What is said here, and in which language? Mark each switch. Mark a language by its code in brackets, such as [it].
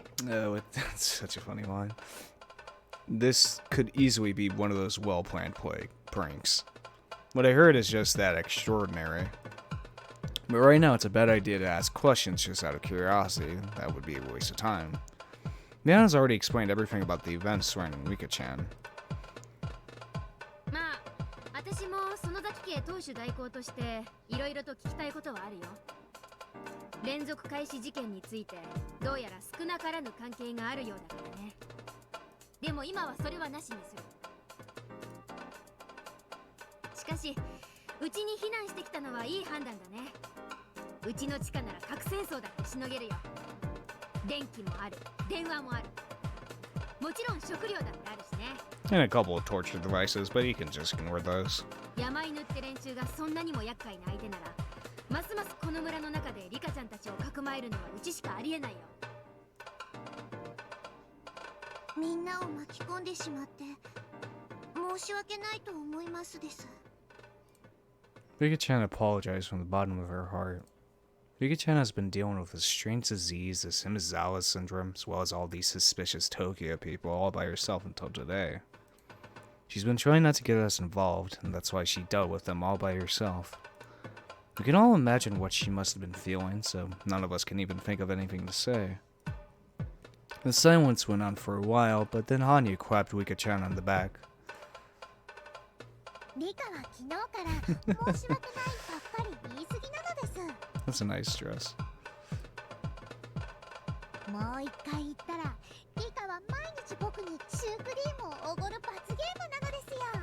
[en] Oh, that's such a funny line. This could easily be one of those well-planned pranks. What I heard is just that extraordinary. But right now, it's a bad idea to ask questions just out of curiosity. That would be a waste of time. Miana's already explained everything about the events surrounding Rika-chan. [ja] まあ、私も園崎家当主代行としていろいろと聞きたいことはあるよ。連続開始事件についてどうやら少なからぬ関係があるようだからね。でも今はそれはなしにする。しかし、うちに避難してきたのはいい判断だね。うちの地下なら核戦争だってしのげるよ。電気もある、電話もある。もちろん食料だってあるしね。 [en] And a couple of torture devices, but you can just ignore those. [ja] 山犬って連中がそんなにも厄介な相手なら、ますますこの村の中でリカちゃんたちをかくまえるのはうちしかありえないよ。みんなを巻き込んでしまって申し訳ないと思いますです。 [en] Rika-chan apologized from the bottom of her heart. Rika-chan has been dealing with a strange disease, this Himizawa syndrome, as well as all these suspicious Tokyo people all by herself until today. She's been trying not to get us involved, and that's why she dealt with them all by herself. We can all imagine what she must have been feeling, so none of us can even think of anything to say. The silence went on for a while, but then Hanyu clapped Rika-chan on the back. [ja] リカは昨日から申し訳ないばっかり言い過ぎなのです。 [en] That's a nice dress. [ja] もう一回言ったら、リカは毎日僕にシュークリームをおごる罰ゲームなのですよ。